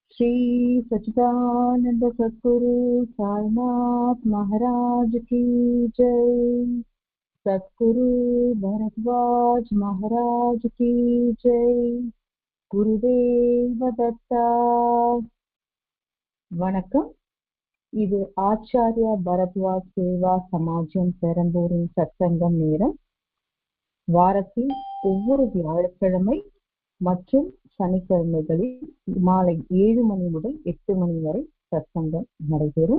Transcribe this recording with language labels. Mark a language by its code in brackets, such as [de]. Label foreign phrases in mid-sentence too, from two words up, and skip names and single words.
[hi] श्री सच्चिदानंद सद्गुरु साईनाथ महाराज की जय। सद्गुरु भरद्वाज महाराज की जय। गुरुदेव दत्ता। வணக்கம். [ta] இது ஆச்சாரியா பரத்வாஜ் சேவா சமாஜம் பெரம்பூரின் சத்சங்கம் நேரம். வாரத்தில் ஒவ்வொரு வியாழக்கிழமை மற்றும் சனிக்கிழமைகளில் மாலை 7 மணி முதல் 8 மணி வரை சத்சங்கம் நடைபெறும்.